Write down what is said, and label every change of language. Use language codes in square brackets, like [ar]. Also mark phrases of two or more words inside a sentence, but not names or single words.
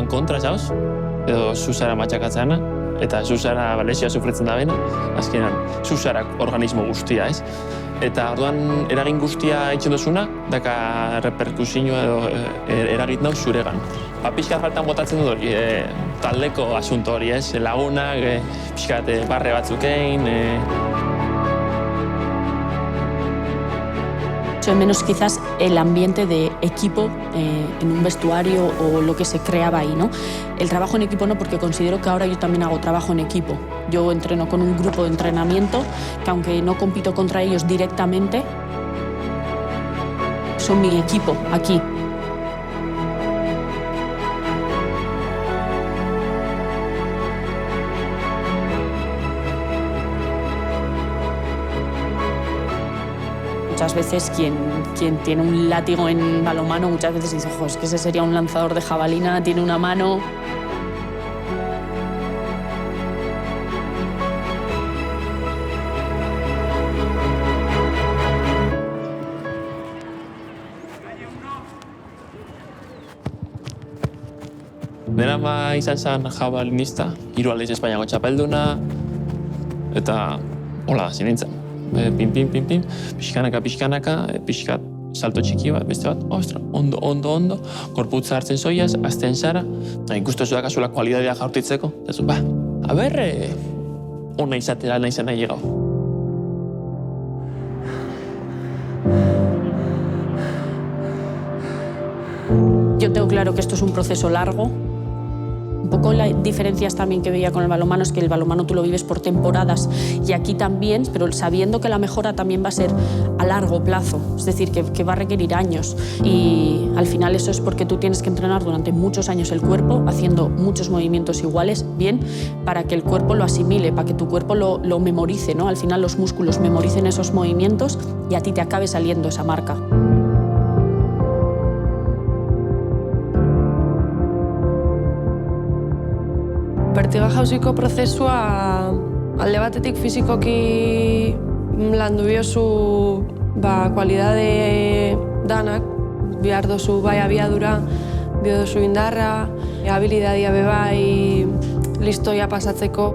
[eu] kontra zauz, edo zu zara matxakatzana, eta zu zara lesioa sufritzen da bena, azkenan zu zara organismo guztia, ez? Eta orduan eragin guztia itxen duzuna, daka reperkusioa edo eragit nau zuregan. Pixka faltan botatzen dut hori, taldeko asunto hori, ez? Lagunak, pixka barre batzukein, [es] menos quizás el ambiente de equipo en un vestuario o lo que se creaba ahí, ¿no? El trabajo en equipo no, porque considero que ahora yo también hago trabajo en equipo. Yo entreno con un grupo de entrenamiento que aunque no compito contra ellos directamente, son mi equipo aquí. Muchas veces quien tiene un látigo en balonmano, muchas veces dice, ojo, es que ese sería un lanzador de jabalina, tiene una mano. [eu] Nera ama izan zen jabalinista, 3 aldiz Espainiako txapelduna, eta hola hasi nintzen. Pim, pixkanaka, pixkat salto txiki bat, beste bat, ostra, ondo, korputza hartzen zoiaz, azten zara, ikustu zu dakazula kualidadea jaurtitzeko, eta zu, ona izatera nahi zen nahi llegau. [es] Yo tengo claro que esto es un proceso largo. Un poco la diferencias también que veía con el balonmano es que el balonmano tú lo vives por temporadas y aquí también, pero sabiendo que la mejora también va a ser a largo plazo, es decir, que va a requerir años y al final eso es porque tú tienes que entrenar durante muchos años el cuerpo haciendo muchos movimientos iguales, bien, para que el cuerpo lo asimile, para que tu cuerpo lo memorice, ¿no? Al final los músculos memoricen esos movimientos y a ti te acabe saliendo esa marca. [eu] Bertiga jauziko prozesua alde batetik fizikoki landu biozu kualidade danak, behar dozu bai abiadura, behar dozu indarra, habilidadia bebai listoia pasatzeko.